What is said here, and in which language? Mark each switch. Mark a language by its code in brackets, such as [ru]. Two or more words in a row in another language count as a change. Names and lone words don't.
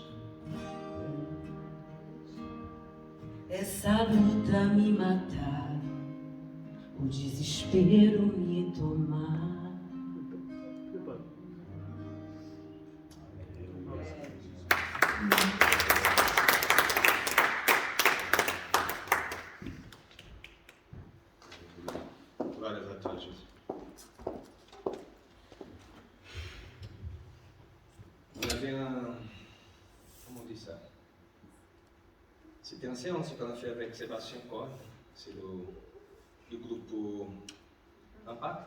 [pt] Essa luta me matar, o desespero me tomar. Glórias a [fr] toi, Jesus. On avait un... Comment on dit ça? C'était une séance qu'on a fait avec Sébastien Corne. C'est le groupe Impact.